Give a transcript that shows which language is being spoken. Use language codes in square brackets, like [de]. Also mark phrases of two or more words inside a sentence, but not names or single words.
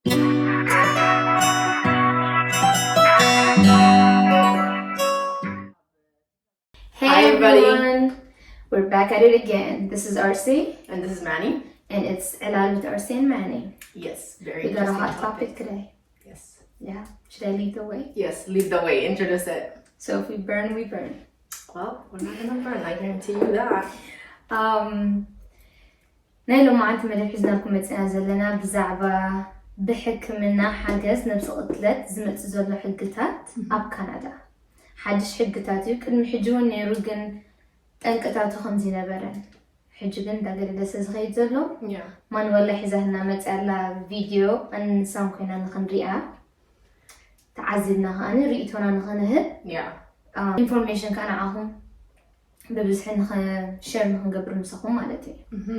[en] Hi everyone, we're back at it again. This is Arsi. And this is Manny. And it's Elal with Arsi&Manni. Yes, very We got a interesting hot topic today. Yes. Yeah, should I lead the way? Yes, lead the way, introduce it. So if we burn, we burn. Well, we're not gonna burn, I guarantee you that. [ti] ናይ ሎማዓንቲ መደብ ሒዝና ልኩም መፅና ዘለና ብዛዕባ ብሕክምና ሓገዝ ነብሲ ቅትለት ዝመፅእ ዘሎ ሕግታት ኣብ ካናዳ ሓድሽ ሕግታት እዩ ቅድሚ ሕጂ እውን ነይሩ ግን ጠንቅታቱ ከምዚ ነበረን ሕጂ ግን እንዳገደደሰ ዝኸይድ ዘሎ ማንወላ ሒዛትና መፅያላ ቪድዮ እንሳም ኮይና ንክንሪኣ ተዓዚብና ከዓኒ ርእቶና ንክንህብ ኢንፎርሜሽን ከዓ ንዓኹም ብብዝሒ ንሸር ንክንገብር ንስኹም ማለት እዩ